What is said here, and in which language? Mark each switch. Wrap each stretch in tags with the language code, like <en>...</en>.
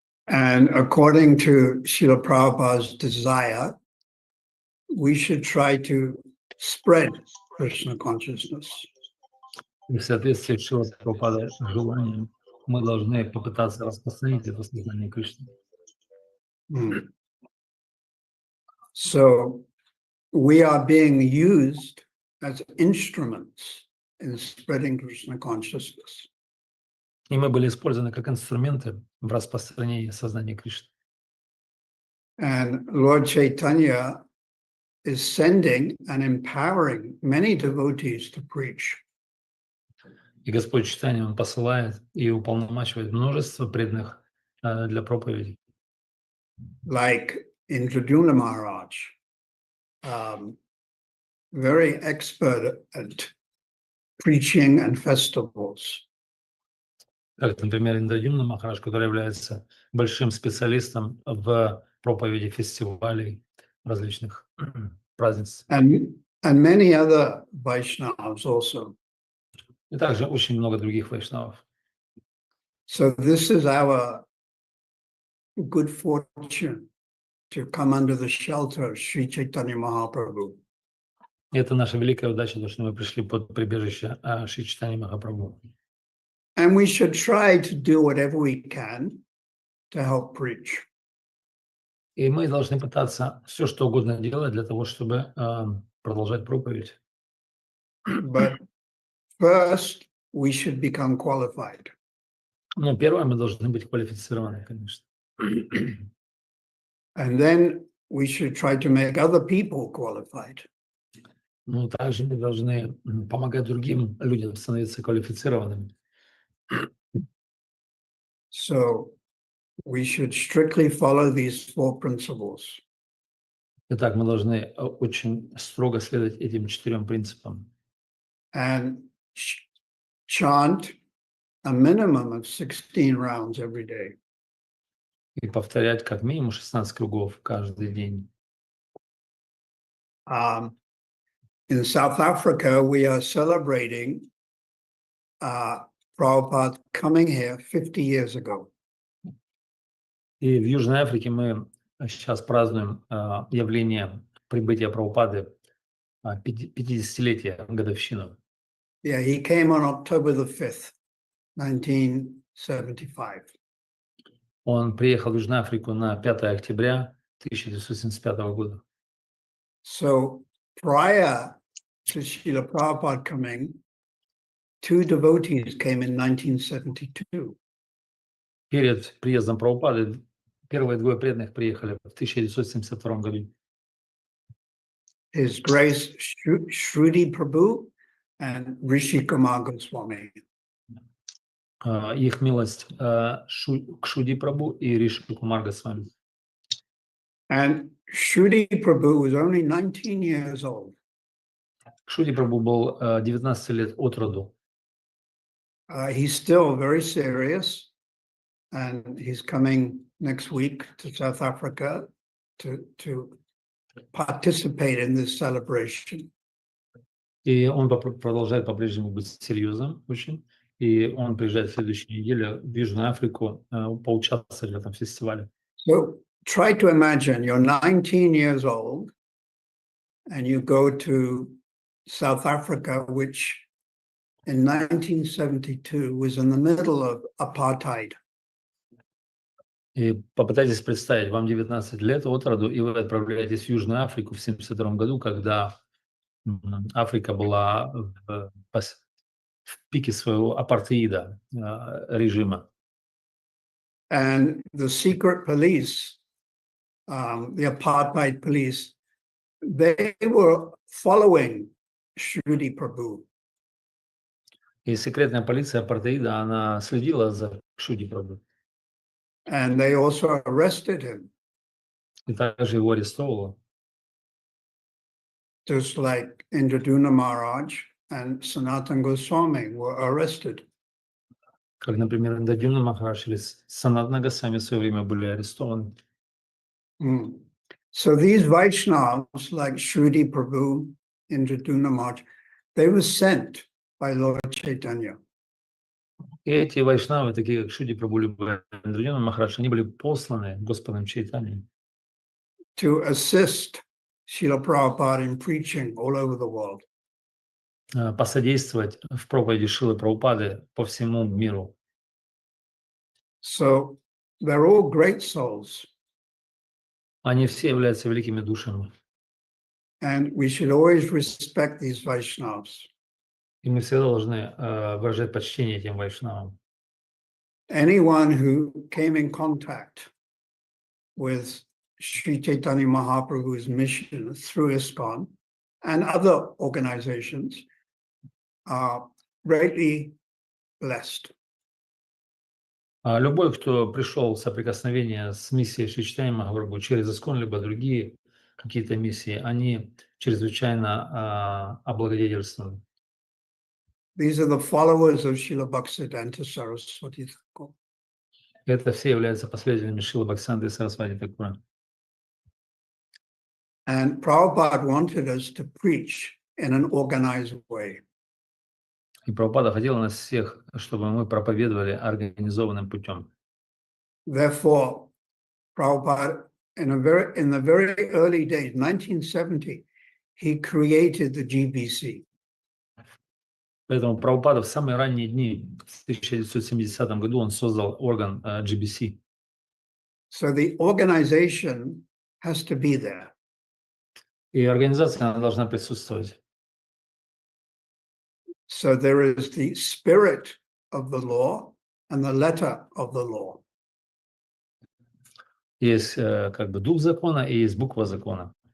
<en>And according to Srila Prabhupada's desire, we should try to spread Krishna consciousness.</en> <ru>И в соответствии с Шрила Прабхупадой желанием мы должны попытаться распространить это сознание Кришны.</ru> <en>So we are being used as instruments in spreading Krishna consciousness.</en> <ru>И мы были использованы как инструменты в распространении сознания Кришны.</ru> <en>And Lord Chaitanya is sending and empowering many devotees to preach.</en> <ru>И Господь Чайтанья, Он посылает и уполномачивает множество преданных для проповеди.</ru> <en>Like Indradyumna Maharaj, very expert at preaching and festivals.</en> <ru>Как, например, Индрадюмна Махарадж, который является большим специалистом в проповеди фестивалей различных празднеств.</ru> <en>And many other Vaishnavas also.</en> <ru>И также очень много других вайшнавов.</ru> <en>So this is our good fortune to come under the shelter of Sri Chaitanya Mahaprabhu.</en> <ru>И это наша великая удача, то, что мы пришли под прибежище Шри Чайтаньи Махапрабху.</ru> <en>And we should try to do whatever we can to help preach.</en> <ru>И мы должны пытаться все, что угодно делать для того, чтобы продолжать проповедь.</ru> <en>But first, we should become qualified.</en> <ru>Ну, первое, мы должны быть квалифицированы, конечно.</ru> <en>And then we should try to make other people qualified.</en> <ru>Ну, также мы должны помогать другим людям становиться квалифицированными.</ru> <en>So we should strictly follow these four principles.</en> <ru>Итак, мы должны очень строго следовать этим 4 принципам.</ru> <en>And chant a minimum of 16 rounds every day.</en> <ru>И повторять как минимум 16 кругов каждый день.</ru> <en>In South Africa, we are celebrating Prabhupada coming here 50 years ago.</en> <ru>И в Южной Африке мы сейчас празднуем явление прибытия Прабхупады, 50-летие, годовщину.</ru> <en>Yeah, he came on October the 5th, 1975.</en> <ru>Он приехал в Южную Африку на 5 октября 1975 года.</ru> <en>So prior to Srila Prabhupada coming, 2 devotees came in 1972.</en> <ru>Перед приездом Прабхупады первые 2 преданных приехали в 1972 году.</ru> <en>His Grace Shruti Prabhu and Rishi Kumar Goswami.</en> <ru>Их милость Кшуди Прабху и Риши Кумар Госвами.</ru> <en>And Shruti Prabhu was only 19 years old.</en> <ru>Кшуди Прабху был 19 лет от роду.</ru> <en>He's still very serious, and he's coming next week to South Africa to participate in this celebration.</en> <ru>И он продолжает по-прежнему быть серьезным очень. И он приезжает в следующей неделе в Южную Африку поучаствовать в этом фестивале.</ru> <en>So try to imagine you're 19 years old and you go to South Africa, which in 1972 was in the middle of apartheid.</en> <ru>И попытайтесь представить, вам 19 лет от роду, и вы отправляетесь в Южную Африку в 1972 году, когда Африка была в пике своего апартеида, режима.</ru> <en>And the secret police, the apartheid police, they were following Shruti Prabhu.</en> <ru>И секретная полиция апартеида, она следила за Шуди Прабhu.</ru> <en>And they also arrested him,</en> <ru>И также его арестовывала.</ru> <en>just like Indraduna Maharaj and Sanatana Goswami were arrested.</en> <ru>Как, например, Индадюна Махарадж или Санатана Госвами в свое время были арестованы.</ru> <en>So these Vaishnavas, like Shruti Prabhu, Indraduna Maharaj, they were sent by Lord Chaitanya.</en> <ru>И эти вайшнавы, такие как Шуди Прабhu, либо Индрадюна Махарадж, они были посланы Господом Чайтаньей</ru> <en>to assist Srila Prabhupada in preaching all over the world.</en> <ru>посодействовать в проповеди Шилы Прабхупады по всему миру.</ru> <en>So they're all great souls.</en> <ru>Они все являются великими душами.</ru> <en>And we should always respect these Vaishnavas.</en> <ru>И мы всегда должны выражать почтение этим вайшнавам.</ru> <en>Anyone who came in contact with Sri Chaitanya Mahaprabhu's mission through ISKCON and other organizations are greatly blessed.</en> <ru>Любой, кто пришел в соприкосновение с миссией Шри Чайтаньи Махапрабху через ISKCON, либо другие какие-то миссии, они чрезвычайно облагодетельствованы.</ru> <en>These are the followers of Srila Bhaktisiddhanta Saraswati Thakur.</en> <ru>Это все являются последователями Шрилы Бхактисиданты Сарасвати Такура.</ru> <en>And Prabhupada wanted us to preach in an organized way.</en> <ru>И Прабхупада хотел нас всех, чтобы мы проповедовали организованным путем.</ru> <en>Therefore, Prabhupada, in the very early days, 1970, he created the GBC.</en> <ru>Поэтому Прабхупада в самые ранние дни, в 1970 году, он создал орган GBC.</ru> <en>So the organization has to be there.</en> <ru>И организация она должна присутствовать.</ru> <en>So there is the spirit of the law and the letter of the law.</en> <ru>Есть как бы дух закона и есть буква закона.</ru>